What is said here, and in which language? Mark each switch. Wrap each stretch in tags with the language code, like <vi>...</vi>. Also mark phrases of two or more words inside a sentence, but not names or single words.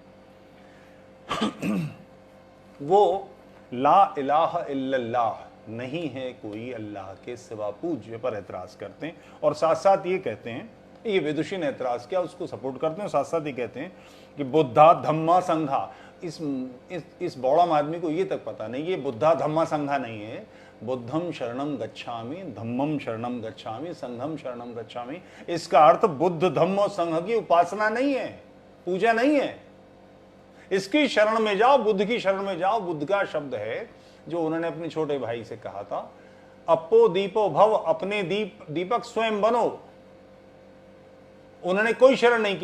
<hi>वो</hi> <ar>لا إله إلا الله,</ar> <hi>नहीं है कोई अल्लाह के सिवा पूज्य, पर एतराज करते हैं। और साथ साथ ये कहते हैं, ये विदुषी ने एतराज किया, उसको सपोर्ट करते हैं, साथ साथ ये कहते हैं कि</hi> <pi>बुद्धा धम्मा संघा।</pi> <hi>इस बौड़म आदमी को ये तक पता नहीं, ये</hi> <pi>बुद्धा धम्मा संघा</pi> <hi>नहीं है,</hi> <pi>बुद्धम शरणम गच्छामि, धम्मम शरणम गच्छामि, संघम शरणम गच्छामि।</pi> <hi>इसका अर्थ बुद्ध धम्म और संघ की उपासना नहीं है, पूजा नहीं है। इसकी शरण में जाओ, बुद्ध की शरण में जाओ। बुद्ध का शब्द है जो उन्होंने अपने छोटे भाई से कहा था,</hi> <pi>अपो दीपो भव,</pi> <hi>अपने दीपक स्वयं बनो। उन्होंने कोई शरण नहीं की।</hi>